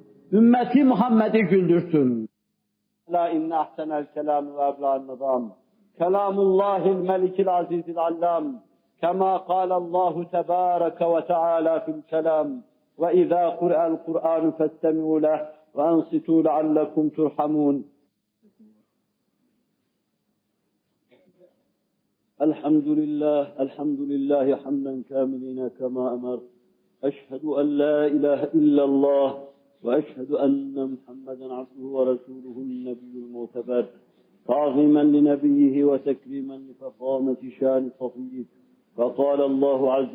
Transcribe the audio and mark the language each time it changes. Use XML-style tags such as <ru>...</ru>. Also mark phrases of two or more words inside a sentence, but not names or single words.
<tr>Ümmeti Muhammed'i güldürsün.</tr> <ar>ألا إن أحسن الكلام وأبلغ النظام. كلام الله الملك العزيز العلام. كما قال الله تبارك وتعالى في الكلام. وإذا قرئ القرآن فاستمعوا له وأنصتوا لعلكم ترحمون. الحمد لله حمدا كاملين كما أمر أشهد أن لا إله إلا الله وأشهد أن محمدا عبده ورسوله النبي المعتبر تعظيما لنبيه وتكريما لفخامة شان صفيه فقال الله عز</ar>